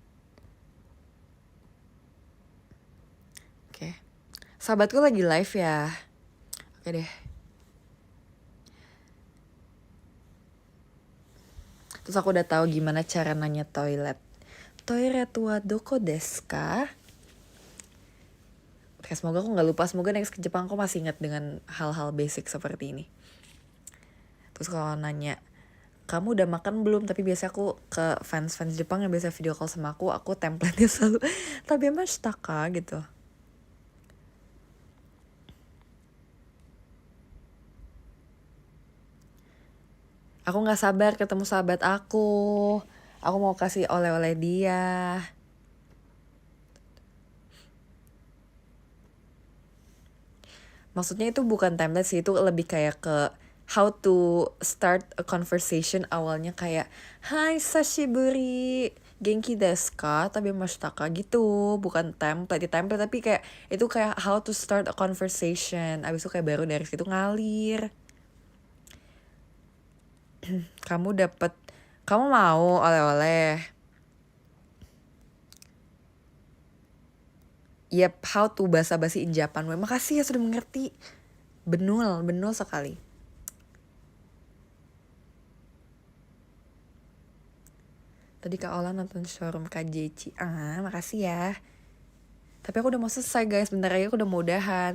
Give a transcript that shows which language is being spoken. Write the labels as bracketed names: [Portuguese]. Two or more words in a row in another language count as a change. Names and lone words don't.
[Indonesian] Oke. Sahabatku lagi live ya. Oke deh. Terus aku udah tahu gimana cara nanya toilet. [Japanese] トイレはどこですか? [Indonesian] Oke, semoga aku gak lupa. Semoga next ke Jepang aku masih ingat dengan hal-hal basic seperti ini. Terus kalau nanya, kamu udah makan belum? Tapi biasa aku ke fans Jepang yang biasa [English] video call [Indonesian] sama aku template-nya selalu [Japanese] 食べましたか [Indonesian] gitu. Aku gak sabar ketemu sahabat aku. Aku mau kasih oleh-oleh dia. Maksudnya itu bukan template sih, itu lebih kayak ke [English] how to start a conversation. [Indonesian] Awalnya kayak, [Japanese] はい、久しぶり、元気ですか？食べましたか? Gitu. [Indonesian] Bukan template tapi kayak itu kayak [English] how to start a conversation. [Indonesian] Abis itu kayak baru dari situ ngalir. Kamu mau oleh-oleh? [English] Yep, how to basa-basi in Japan. [Indonesian] Weh, makasih ya sudah mengerti. Benul sekali. Tadi Kak Ola nonton showroom KJC. Makasih ya. Tapi aku udah mau selesai guys. Bentar lagi aku udah mau udahan.